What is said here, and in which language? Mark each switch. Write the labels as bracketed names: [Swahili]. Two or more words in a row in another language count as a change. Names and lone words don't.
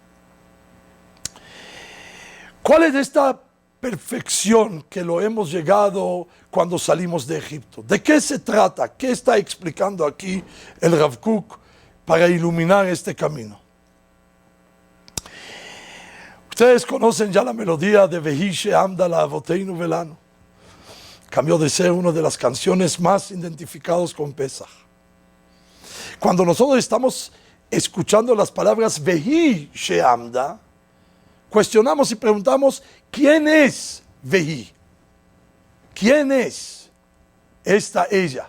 [Spanish] ¿Cuál es esta perfección que lo hemos llegado cuando salimos de Egipto? ¿De qué se trata? ¿Qué está explicando aquí el Rav Kook para iluminar este camino? Ustedes conocen ya la melodía de [Hebrew] והיא שעמדה לאבותינו ולנו. [Spanish] Cambió de ser una de las canciones más identificadas con Pesach. Cuando nosotros estamos escuchando las palabras [Hebrew] והיא שעמדה, [Spanish] cuestionamos y preguntamos, ¿quién es Vehi? ¿Quién es ella?